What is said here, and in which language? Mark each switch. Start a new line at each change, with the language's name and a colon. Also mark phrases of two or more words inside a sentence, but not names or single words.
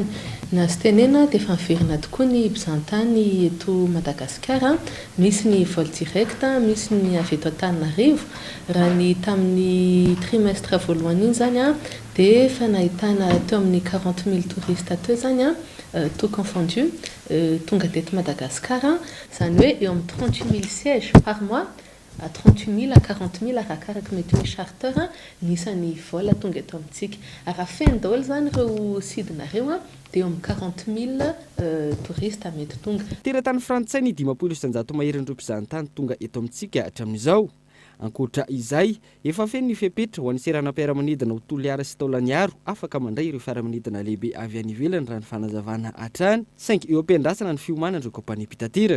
Malagasy: Nazy tenena dia efa miverina tokoa ny mpizahantany eto Madagasikara, misy ny
French: vol direct,
Malagasy: misy ny avy eto Antananarivo. Raha ny tamin'ny trimestre voalohany iny zany dia efa nahitana teo amin'ny 40,000 touristes teo zany
French: tout confondu
Malagasy: tonga teto Madagasikara, zany hoe eo amin'ny 38,000
French: sièges par mois, à 38,000 à 40,000
Malagasy: arakaraka mety hoe charter nisan'ny vol tonga eto amintsika. Raha feno daholo zany ireo sidina ireo dia eo amin'ny 40,000 touristes mety tonga. Teratany frantsay ny 500 maherin'ireo mpizahantany tonga eto amintsika hatramin'izao. Ankoatra izay, efa feno ny fepetra ho an'ny seranam-piaramanidina ho toliara sy taolaniaro afaka mandray ireo fiaramanidina lehibe avy any ivelany raha ny fanazavana hatrany, saingy eo ampiandrasana ny fiomanana ireo kompani pitaterana.